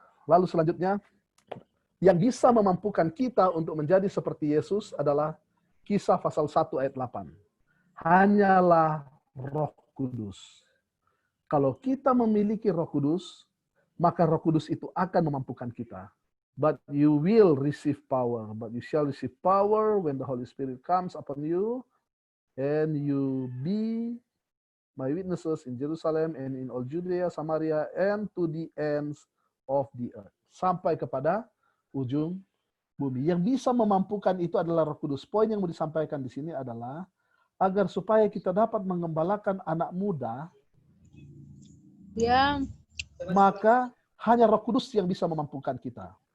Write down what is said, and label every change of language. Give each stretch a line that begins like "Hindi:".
Indonesian: Lalu selanjutnya, yang bisa memampukan kita untuk menjadi seperti Yesus adalah Kisah pasal 1 ayat 8. Hanyalah Roh Kudus. Kalau kita memiliki Roh Kudus, maka Roh Kudus itu akan memampukan kita.
English: But you will receive power. But you shall receive power when the Holy Spirit comes upon you, and you be my witnesses in Jerusalem and in all Judea, Samaria, and to the ends of the earth.
Indonesian: Sampai kepada ujung bumi. Yang bisa memampukan itu adalah Roh Kudus. Poin yang mau disampaikan di sini adalah agar supaya kita dapat mengembalakan anak muda, Ya. maka hanya Roh Kudus yang bisa memampukan kita.